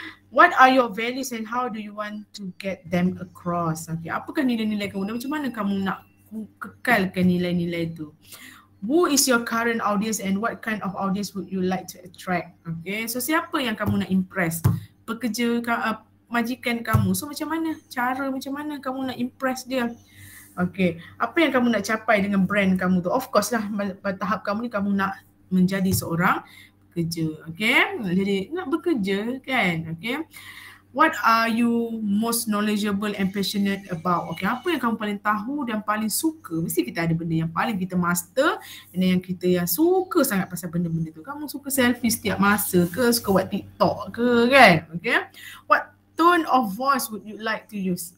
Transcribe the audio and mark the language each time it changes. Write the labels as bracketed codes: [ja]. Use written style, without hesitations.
[en] What are your values and how do you want to get them across? Okay. [ms] Apakah nilai-nilai kamu dan macam mana kamu nak kekalkan nilai-nilai itu? [en] Who is your current audience and what kind of audience would you like to attract? [ms] Okay. So siapa yang kamu nak impress? Pekerja, majikan kamu. So macam mana? Macam mana kamu nak impress dia? Okay. Apa yang kamu nak capai dengan brand kamu tu? Of course lah, pada tahap kamu ni kamu nak menjadi seorang pekerja. Okay. Jadi nak bekerja kan. Okay. [en] What are you most knowledgeable and passionate about? Okay. [ms] Apa yang kamu paling tahu dan paling suka? Mesti kita ada benda yang paling kita master dan yang kita yang suka sangat pasal benda-benda tu. Kamu suka selfie setiap masa ke? Suka buat TikTok ke kan? Okay. [en] What tone of voice would you like to use?